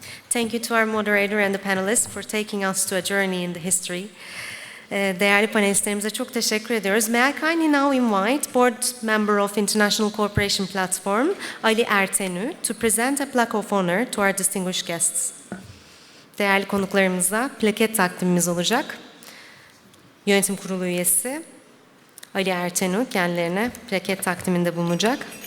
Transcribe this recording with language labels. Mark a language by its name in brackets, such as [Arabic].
[English] Thank you to our moderator and the panelists for taking us to a journey in the history. [Turkish] Değerli panelistlerimize çok teşekkür ediyoruz. [English] May I kindly now invite Board Member of International Cooperation Platform, Ali Ertenü, to present a plaque of honor to our distinguished guests. [Turkish] Değerli konuklarımıza plaket takdimimiz olacak. Yönetim Kurulu üyesi Ali Ertenü kendilerine plaket takdiminde bulunacak.